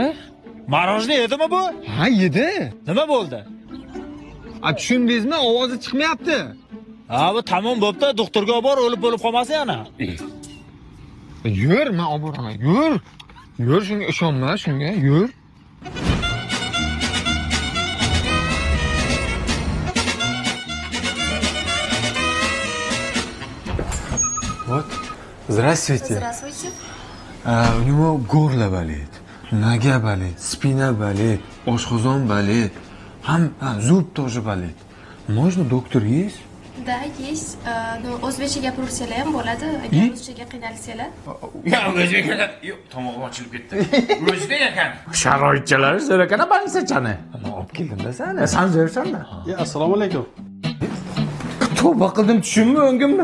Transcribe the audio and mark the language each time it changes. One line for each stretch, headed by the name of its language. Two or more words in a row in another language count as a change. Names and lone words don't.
Uzbek: Marojniy yedimi bu? Ha, yedi. Nima bo'ldi? A tushundingizmi? Ovozi chiqmayapti. Ha, bu tamom bo'pti. Doktorga olib bor, o'lib bo'lib qolmasin yana. Yur, men olib boraman. Yur. Yur, shunga ishonma, shunga. Yur.
Russian: Вот. Здравствуйте. Здравствуйте. У него горло болит, нога болит, спина болит, oshqozon болит. Zub тоже болит. Можно, доктор есть? Да, есть.
Uzbek: Но o'zbekcha gapirsalar ham bo'ladi. Agar ruschaga qiynalsalar. Ya o'zbekcha. Yo'q, tomog'im ochilib ketdi. O'zida ekan. Sharoitchalari zo'r ekan, banisachani. Men olib keldim-da seni. Sen zo'rsan-da. Assalomu alaykum. Tavba qildim, tushimmi, o'ngimmi?